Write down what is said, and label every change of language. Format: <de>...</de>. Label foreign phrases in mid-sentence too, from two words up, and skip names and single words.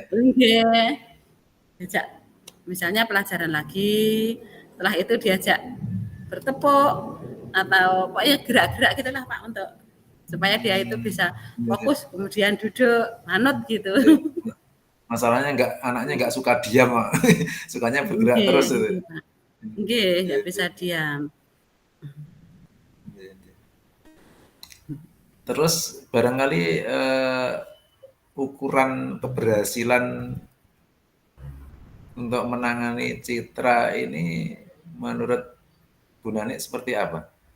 <id>nggih, diajak misalnya pelajaran lagi, setelah itu diajak bertepuk atau pokoknya gerak-gerak gitulah, Pak, untuk supaya dia itu bisa Iya iya. fokus, kemudian duduk, manut gitu. Iya. Masalahnya anaknya nggak suka diam, Pak. Sukanya bergerak Nggih terus itu. nggih, Pak. Nggih, Iya nggak iya. bisa diam. Iya iya. Terus barangkali, ukuran keberhasilan untuk menangani Citra ini menurut Bu Nani seperti apa?</id>